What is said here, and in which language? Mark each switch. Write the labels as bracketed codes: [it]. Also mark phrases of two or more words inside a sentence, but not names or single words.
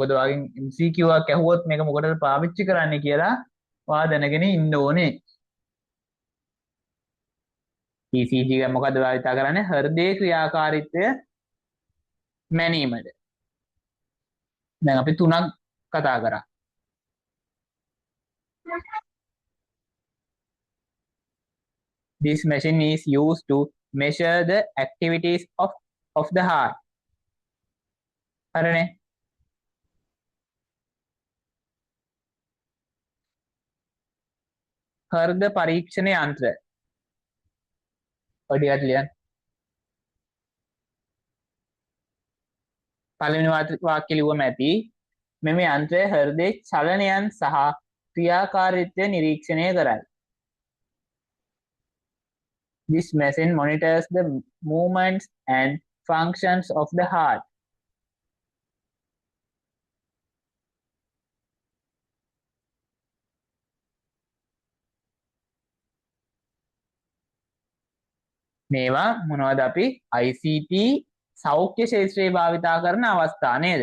[si] මොකද ඔයාගෙන් MCQ එකක් ඇහුවොත් මේක මොකටද පාවිච්චි කරන්නේ කියලා ඔයා දැනගෙන ඉන්න ඕනේ. ECG එක මොකද්ද භාවිතා කරන්නේ? හෘදේ ක්‍රියාකාරීත්වය මැනීමට. දැන් අපි තුනක් කතා කරා. [en] This machine is used to measure the activities of the heart. [si] හරිනේ. හෘද පරීක්ෂණ යන්ත්‍ර. ඔය ටිකත් ලියන්න. පළවෙනි වාක්‍ය ලිව්වම ඇති. මෙම යන්ත්‍රය හෘදයේ චලනයන් සහ ක්‍රියාකාරීත්වය නිරීක්ෂණය කරයි. [en] This machine monitors the movements and functions of the heart. [si] මේවා මොනවද අපි ICT සෞඛ්‍ය ශාස්ත්‍රයේ භාවිතා කරන අවස්ථා නේද?